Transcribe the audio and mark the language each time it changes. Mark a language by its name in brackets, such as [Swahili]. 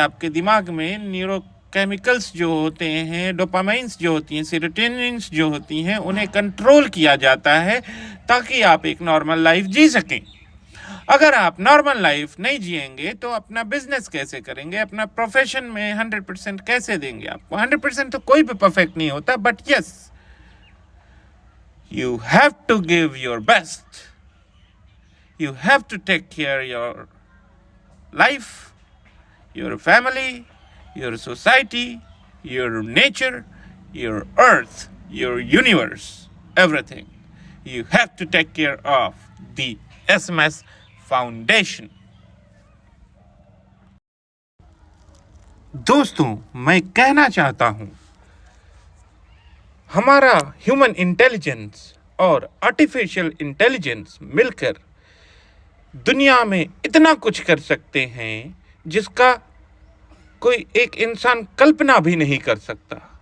[Hindi] आपके दिमाग में न्यूरोकेमिकल्स जो होते हैं, डोपामाइंस जो होती हैं, सेरोटोनिन्स जो होती हैं, उन्हें कंट्रोल किया जाता है ताकि आप एक नॉर्मल लाइफ जी सकें। अगर आप नॉर्मल लाइफ नहीं जिएंगे तो अपना बिजनेस कैसे करेंगे? अपना प्रोफेशन में 100% कैसे देंगे? आपको 100% तो कोई भी परफेक्ट नहीं होता, [English] But yes, you have to give your best. You have to take care your life, your family, your society, your nature, your earth, your universe, everything. You have to take care of the SMS Foundation. [Hindi] दोस्तों, मैं कहना चाहता हूं, हमारा human intelligence और artificial intelligence मिलकर दुनिया में इतना कुछ कर सकते हैं जिसका कोई एक इंसान कल्पना भी नहीं कर सकता।